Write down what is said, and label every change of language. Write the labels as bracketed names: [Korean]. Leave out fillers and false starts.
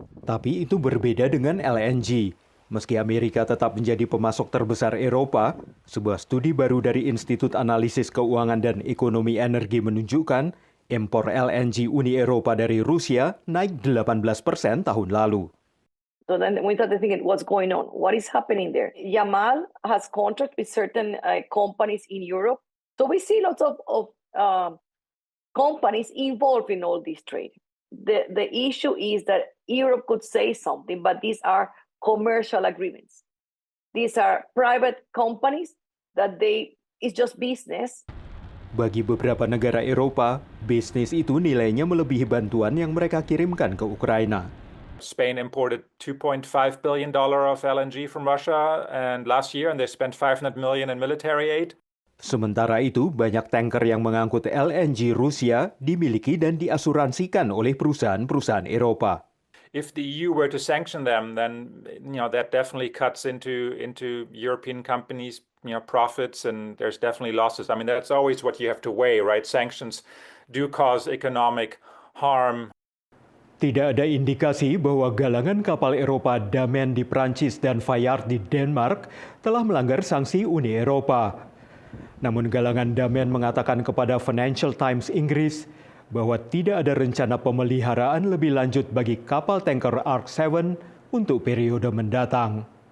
[Indonesian] Tapi itu berbeda dengan LNG. Meski Amerika tetap menjadi pemasok terbesar Eropa, sebuah studi baru dari Institut Analisis Keuangan dan Ekonomi Energi menunjukkan impor LNG Uni Eropa dari Rusia naik 18% tahun lalu. [English] So then we started thinking, what's going on? What is happening there? Yamal has contract with certain companies in Europe. So we see lots of companies involved in all this trade. The issue is that Europe could say something, but these are commercial agreements. These are private companies that it's just business. [Indonesian] Bagi beberapa negara Eropa, bisnis itu nilainya melebihi bantuan yang mereka kirimkan ke Ukraina. [English] Spain imported $2.5 billion of LNG from Russia and last year, and they spent $500 million in military aid. [Indonesian] Sementara itu, banyak tanker yang mengangkut LNG Rusia dimiliki dan diasuransikan oleh perusahaan-perusahaan Eropa. [English] If the EU were to sanction them, then that definitely cuts into European companies' profits, and there's definitely losses. I mean, that's always what you have to weigh, right? Sanctions do cause economic harm. [Indonesian] Tidak ada indikasi bahwa galangan kapal Eropa Damen di Prancis dan Fayard di Denmark telah melanggar sanksi Uni Eropa. Namun galangan Damen mengatakan kepada Financial Times Inggris bahwa tidak ada rencana pemeliharaan lebih lanjut bagi kapal tanker Ark 7 untuk periode mendatang.